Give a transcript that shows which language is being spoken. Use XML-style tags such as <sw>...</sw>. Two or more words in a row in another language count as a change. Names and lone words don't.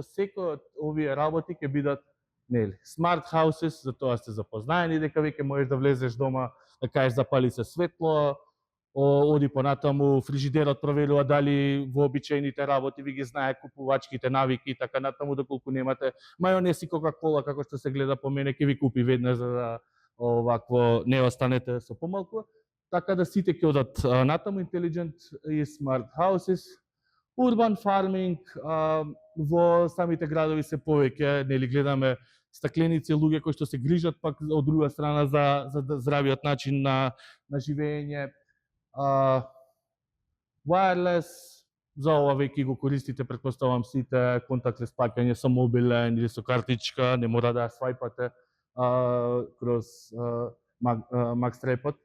<mk>Секој од овие работи ќе бидат, нели,</mk> <en>smart houses,</en> <mk>за тоа сте запознаени дека веќе можеш да влезеш дома, да кажеш запали се светло, оди понатаму, фрижидерот проверува дали во обичајните работи ви ги знае купувачките навики и така натаму, доколку немате мајонез и кока-кола, како што се гледа по мене, ќе ви купи веднаш за да овакво не останете со помалку. Така да сите ќе одат натаму,</mk> <en>intelligent и smart houses. Urban farming,</en> <mk>во самите градови се повеќе, нели, гледаме стакленици, луѓе кои што се грижат пак од друга страна за здравиот начин на живење. Wireless, за ова веќе го користите, претпоставам сите, контактлес плаќање со мобилен или со картичка, не мора да ја свајпате кроз Magstripe-от.</mk>